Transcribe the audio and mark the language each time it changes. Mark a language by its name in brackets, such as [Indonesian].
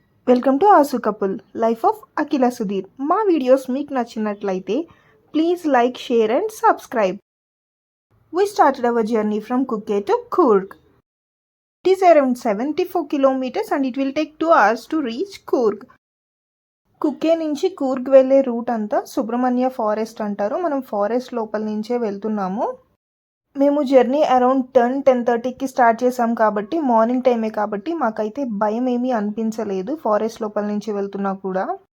[English] Welcome to ఆసు couple life of Akhila Sudheer. [Telugu] మా videos మీకు నచ్చినట్లయితే [English] Please like, share and subscribe. We started our journey from Kukke to Coorg. It is around 74 kilometers and it will take 2 hours to reach Coorg. [Telugu] కుక్కే నుంచి కూర్గ్ వెళ్ళే route అంతా Subrahmanya forest అంటారు. మనం forest లోపల నుంచే వెళ్తున్నాము. మేము జర్నీ అరౌండ్ 10-10:30కి స్టార్ట్ చేసాం కాబట్టి మార్నింగ్ టైమే కాబట్టి మాకైతే భయం ఏమీ అనిపించలేదు ఫారెస్ట్ లోపల నుంచి వెళ్తున్నా కూడా.